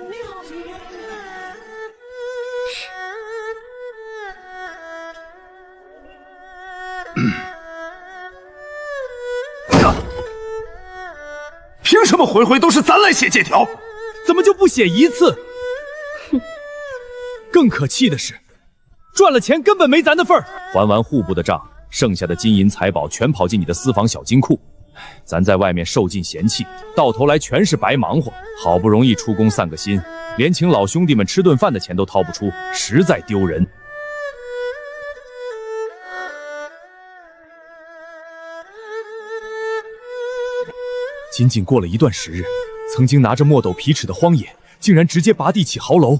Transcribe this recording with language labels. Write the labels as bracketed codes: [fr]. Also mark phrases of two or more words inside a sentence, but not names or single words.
[zh] 凭什么回回都是咱来写借条？怎么就不写一次？哼！更可气的是，賺了錢根本沒咱的份兒。還完戶部的賬，剩下的金銀財寶全跑進你的私房小金庫，咱在外面受盡嫌棄，到頭來全是白忙活。好不容易出宮散個心，連請老兄弟們吃頓飯的錢都掏不出，實在丟人。僅僅過了一段時日，曾經拿着墨斗皮尺的荒野，竟然直接拔地起壕樓。